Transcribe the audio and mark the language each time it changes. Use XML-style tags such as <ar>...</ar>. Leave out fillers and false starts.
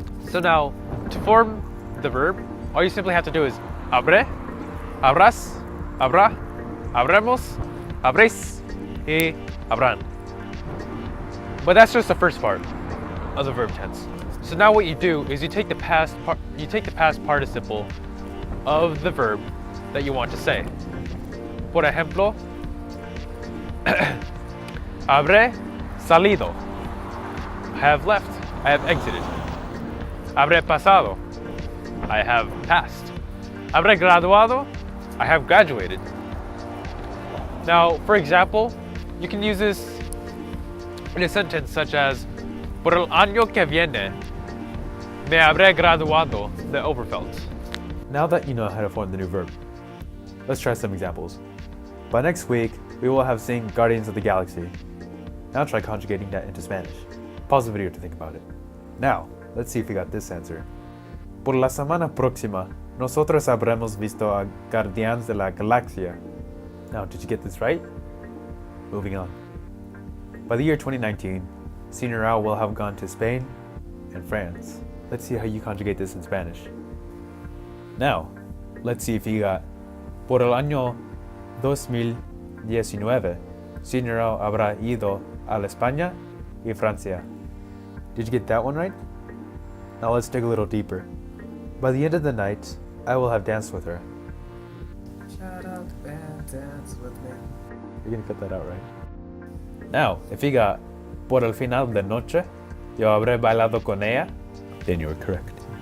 <en>So now, to form the verb, all you simply have to do is</en> <es>habré, habrás, habrá, habremos, habréis, y habrán.</es> <en>But that's just the first part of the verb tense. So now what you do is you take the past participle of the verb that you want to say.</en> <es>Por ejemplo, habré salido.</es> <en>I have left. I have exited.</en> <es>Habré pasado.</es> <en>I have passed.</en> <es>Habré graduado.</es> <en>I have graduated. Now, for example, you can use this in a sentence such as</en> <es>por el año que viene me habré graduado de Oberfeld.</es> <en>Now that you know how to form the new verb, let's try some examples. By next week, we will have seen Guardians of the Galaxy. Now try conjugating that into Spanish. Pause the video to think about it. Now, let's see if we got this answer.</en> <es>Por la semana próxima, nosotros habremos visto a Guardianes de la Galaxia.</es> <en>Now, did you get this right? Moving on. By the year 2019, Senior Al will have gone to Spain and France. Let's see how you conjugate this in Spanish. Now, let's see if you got</en> <es>por el año 2019, Senior Al habrá ido a la España y Francia.</es> <en>Did you get that one right? Now let's dig a little deeper. By the end of the night, I will have danced with her. Shout out to band, dance with me. You're gonna cut that out, right? Now, if you got</en> <es>por el final de noche, yo habré bailado con ella,</es> <en>then you're correct.</en>